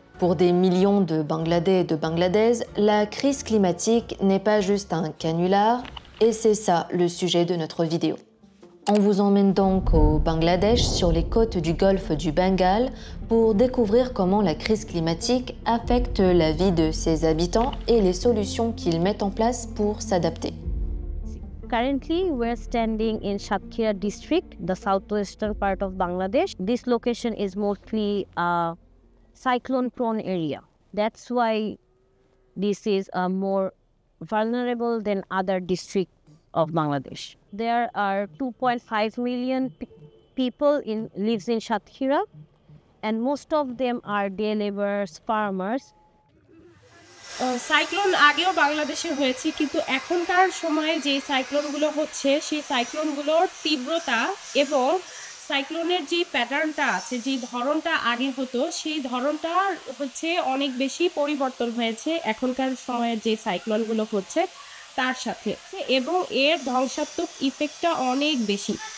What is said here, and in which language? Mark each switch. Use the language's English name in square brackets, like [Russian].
[French] Pour des millions de Bangladais et de Bangladaises, la crise climatique n'est pas juste un canular, et c'est ça le sujet de notre vidéo. On vous emmène donc au Bangladesh, sur les côtes du golfe du Bengale, pour découvrir comment la crise climatique affecte la vie de ses habitants et les solutions qu'ils mettent en place pour s'adapter. [English] Currently, we're standing in Satkhira district, the southwestern part of Bangladesh. This location is mostly a cyclone-prone area. That's why this is more vulnerable than other districts of Bangladesh. There are 2.5 million people lives in Satkhira, and most of them are day laborers, farmers. [Bangla] Cyclone আগেও বাংলাদেশে হয়েছে, কিন্তু এখনকার সময়ে যে সাইক্লোনগুলো হচ্ছে সেই সাইক্লোনগুলোর তীব্রতা এবং সাইক্লোনের যে প্যাটার্নটা আছে, যে ধরনটা আগে হতো সেই ধরনটা হচ্ছে অনেক বেশি পরিবর্তন হয়েছে এখনকার সময়ের যে সাইক্লোনগুলো হচ্ছে তার সাথে, এবং এর ধ্বংসাত্মক ইফেক্টটা অনেক বেশি।